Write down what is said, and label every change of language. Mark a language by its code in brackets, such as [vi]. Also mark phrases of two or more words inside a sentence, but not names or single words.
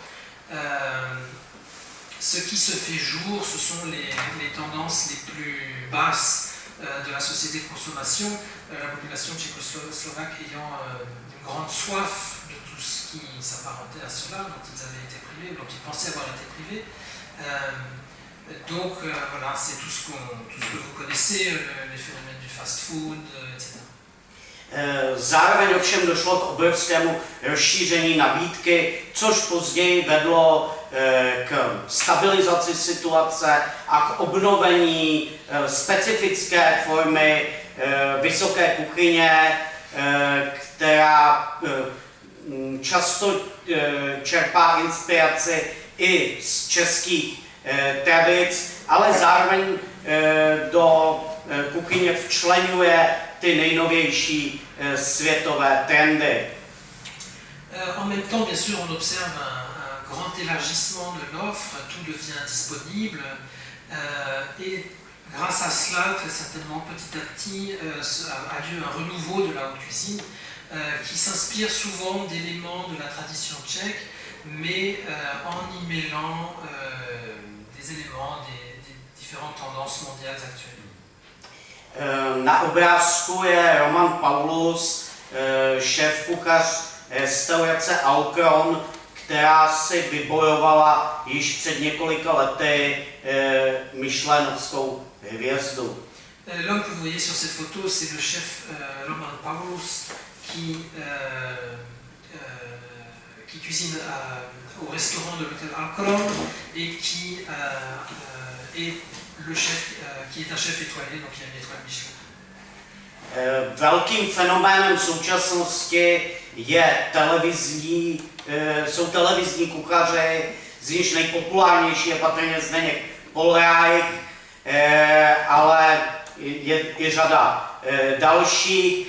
[fr] Ce qui se fait jour, ce sont les tendances les plus basses de la société de consommation, la population tchécoslovaque ayant une grande soif de tout ce qui s'apparentait à cela, dont ils avaient été privés, dont ils pensaient avoir été privés. Donc voilà, c'est tout ce que vous connaissez, les phénomènes du fast-food, etc. [cs] Zároveň ovšem došlo k obrovskému rozšíření nabídky, což později vedlo k stabilizaci situace a k obnovení specifické formy vysoké kuchyně, která často čerpá inspiraci i z českých tradic, ale zároveň do kuchyně včleňuje ty nejnovější světové trendy. [fr] En même temps, bien sûr, on observe un grand élargissement de l'offre, tout devient disponible, et grâce à cela, très certainement, petit à petit, a lieu un renouveau de la haute cuisine qui s'inspire souvent d'éléments de la tradition tchèque, mais en y mêlant des éléments des différentes tendances mondiales actuelles. [cs] Na obrázku je Roman Paulus, šéfkuchař restaurace Alkron, která si vybojovala již před několika lety Michelinovskou hvězdu. [fr] L'homme que vous voyez sur cette photo, c'est le chef Roman Paulus qui cuisine au restaurant de l'hôtel Alkron et qui est le chef, qui est un chef étoilé, donc il a une étoile Michelin. [cs] Velkým fenoménem současnosti jsou televizní kuchaři, z nichž nejpopulárnější je patrně Zdeněk Polreich, ale je řada dalších.